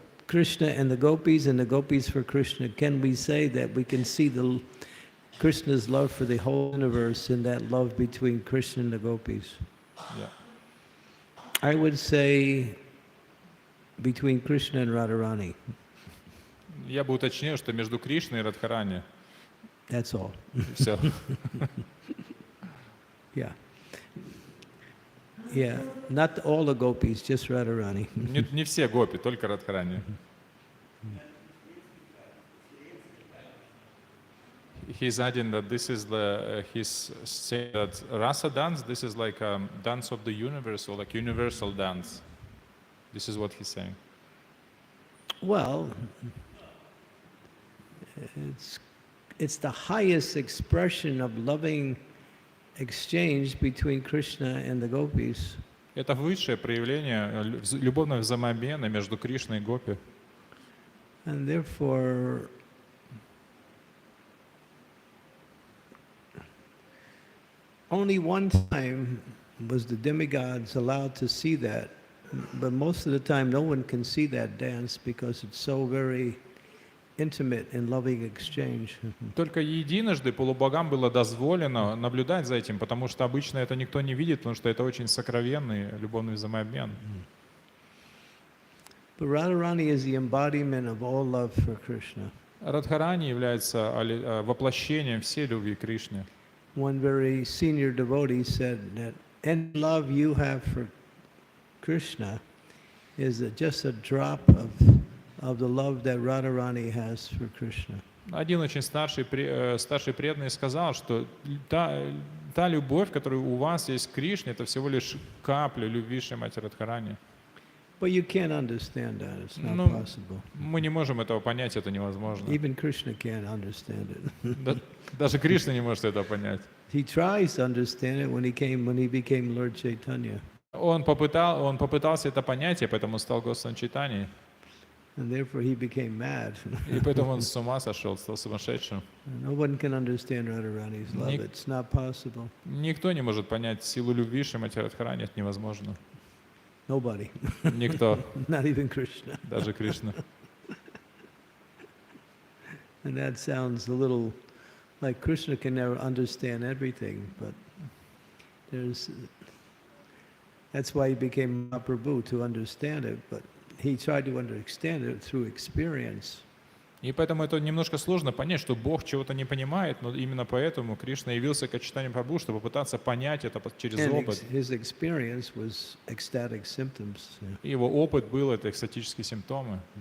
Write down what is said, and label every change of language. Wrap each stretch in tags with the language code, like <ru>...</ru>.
<en>Krishna and the gopis for Krishna, can we say that we can see the Krishna's love for the whole universe in that love between Krishna and the gopis? Yeah. I would say between Krishna and Radharani.</en> <ru>Я бы уточнил, что между Кришной и Радхарани.</ru> <en>That's all.</en> <ru>Все.</ru> <en>Yeah. Yeah. Not all the gopis, just Radharani.</en> <ru>Не все гопи, только Радхарани.</ru> <en>He's adding that this is he's saying that rasa dance, this is like a dance of the universe, or like universal dance. This is what he's saying. Well, it's the highest expression of loving exchange between Krishna and the gopis.</en> <ru>Это высшее проявление любовного взаимообмена между Кришной и Гопи.</ru> <en>And therefore, only one time was the demigods allowed to see that, but most of the time no one can see that dance because it's so very intimate and loving exchange.</en> <ru>Только единожды полубогам было дозволено наблюдать за этим, потому что обычно это никто не видит, потому что это очень сокровенный любовный взаимообмен.</ru> <en>But Radharani is the embodiment of all love for Krishna.</en> <ru>Радхарани является воплощением всей любви к Кришне.</ru> <en>One very senior devotee said that any love you have for Krishna is just a drop of the love that Radharani has for Krishna.</en> <ru>Один очень старший преданный сказал, что та любовь, которая у вас есть к Кришне, это всего лишь капля любви Шри Мати Радхарани.</ru> <en>But you can't understand that. It's not</en> <ru>Ну,</ru> <en>possible.</en> <ru>мы не можем этого понять, это невозможно.</ru> <en>Even Krishna can't understand it.</en> <ru>Даже Кришна не может этого понять.</ru> <en>He tries to understand it when he became Lord Chaitanya.</en> <ru>Он попытался это понять, и поэтому стал Госвами Чайтаньей.</ru> <en>And therefore he became mad.</en> <ru>И поэтому он с ума сошел, стал сумасшедшим.</ru> <en>No one can understand Radharani's love. It's not possible.</en> <ru>Никто не может понять силу любви Шри Мати Радхарани, это невозможно.</ru> <en>Nobody.</en> <ru>Никто,</ru> <en>Not even Krishna.</en> <ru>даже Кришна.</ru> <en>And that sounds a little like Krishna can never understand everything, but that's why he became Mahaprabhu, to understand it, but he tried to understand it through experience.</en> <ru>И поэтому это немножко сложно понять, что Бог чего-то не понимает, но именно поэтому Кришна явился к Чайтанье Прабху, чтобы попытаться понять это через</ru> <en>And</en> <ru>опыт.</ru> <en>his experience was ecstatic symptoms. Yeah.</en> <ru>И его опыт был это экстатические симптомы.</ru>